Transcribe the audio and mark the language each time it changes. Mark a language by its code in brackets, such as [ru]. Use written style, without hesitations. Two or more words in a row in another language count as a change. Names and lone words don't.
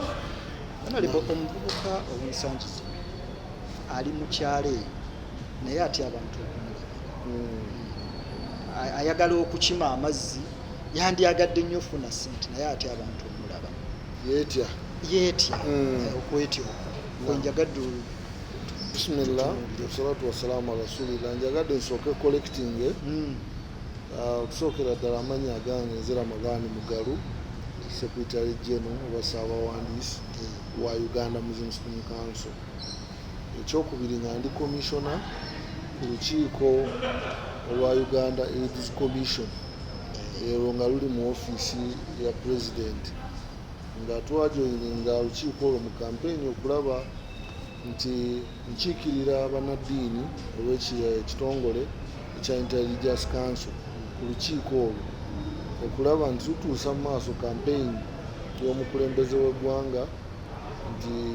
[lg] Honorable omuvubuka ow'ensangi zino ali mu kyalo eyo naye atya abantu okumulaba. Ayagala okukima amazzi, yandyagadde nnyo ofuna ssente naye atya abantu omulaba. Yeetya okwetya kwenjagadde. [ar] Bismillah, wassalatu wassalamu ala rasulillah. [lg] Njagadde nsooke collecting okusookera ddala amannya agange nze Ramadhan Mugalu, [en] Secretary General [lg] oba Ssaabawandiisi wa Uganda Muslim Student Council. Ekyokubiri nga ndi commissioner ku lukiiko olwa Uganda AIDS Commission, ero nga luli mu ofiisi ya President, nga twajoyininga olukiiko olwo mu campaign okulaba nti nkiikirira bannaddiini olw'ekitongole ekya Intelligence Council ku lukiiko olwo okulaba nti tutuusa mu maaso campaign y'omukulembeze w'eggwanga nti